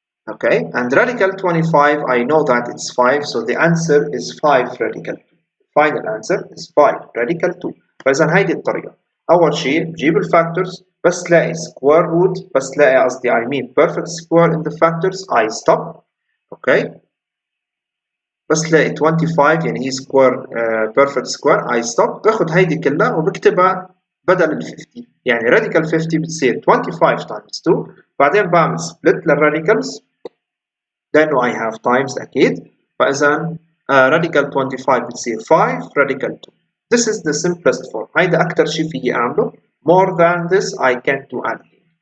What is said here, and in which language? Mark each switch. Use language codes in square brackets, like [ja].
[en] Okay, and radical 25, I know that it's 5, so the answer is 5 radical 2. Final answer is 5 radical 2. [ar] فإذا هيدي الطريقة. أول شيء بجيب الفاكتورز بس تلاقي [en] square root [ar] بس تلاقي قصدي [en] I mean perfect square in the factors I stop. Okay. [ar] بس تلاقي 25 يعني هي [en] square perfect square I stop [ar] باخد هيدي كلها وبكتبها بدل ال 50 يعني radical 50 بتصير 25 times 2 بعدين بعمل split للradicals لأنه [en] I have times [ar] أكيد فإذا radical 25 بتصير 5 radical 2. [en] This is the simplest form. [ar] هيدا أكتر شيء فيي أعمله. [en] More than this I can't do anything.